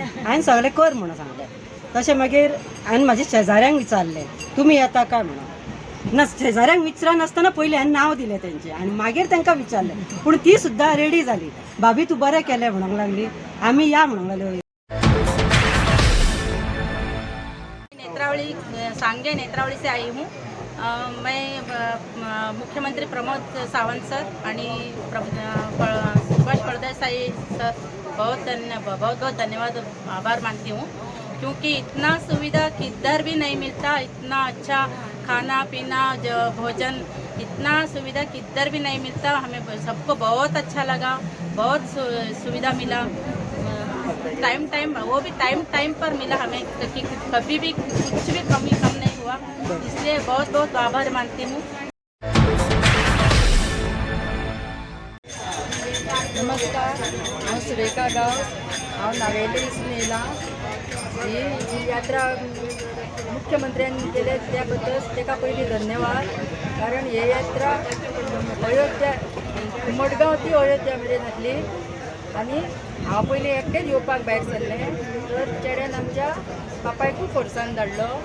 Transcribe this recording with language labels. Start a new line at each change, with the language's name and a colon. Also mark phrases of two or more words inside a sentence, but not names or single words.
Konkani: हांवें सांगलें कर म्हणून सांगलें। तशें मागीर हांवें म्हाज्या शेजाऱ्यांक विचारलें तुमी येता काय म्हणून। ना, शेजाऱ्यांक विचारनासतना पयलीं हांवें नांव दिलें तेंचें आनी मागीर तांकां विचारलें। पूण ती सुद्दां रेडी जाली, भाभी तूं बरें केलें म्हणूंक लागली, आमी या म्हणूंक लागली।
Hindi: नेत्रावली सांगे नेत्रावली से आई हूँ। मैं मुख्यमंत्री प्रमोद सावंत सर आणि सुभाष फळदेसाई सर बहुत धन्यवाद आभार मानती हूँ, क्योंकि इतना सुविधा किधर भी नहीं मिलता। इतना अच्छा खाना पीना भोजन, इतना सुविधा किधर भी नहीं मिलता। हमें सबको बहुत अच्छा लगा, बहुत सुविधा मिला। टाइम वो भी टाइम पर मिला हमें, कि कभी भी कुछ भी कम नहीं हुआ। इसलिए बहुत आभार मानती हूँ।
Konkani: नमस्कार, हांव सुरेखा गांव, हांव नावेलीसून येयलां। ही यात्रा मुख्यमंत्र्यांनी केले त्याबद्दल ताका पयलीं धन्यवाद। कारण ही यात्रा अयोध्या मडगांव ती अयोध्या मेरेन जातली आनी हांव पयलीं एकटेच येवपाक भायर सरलें, तर चेड्यान आमच्या बापायकूय फोर्सान धाडलो।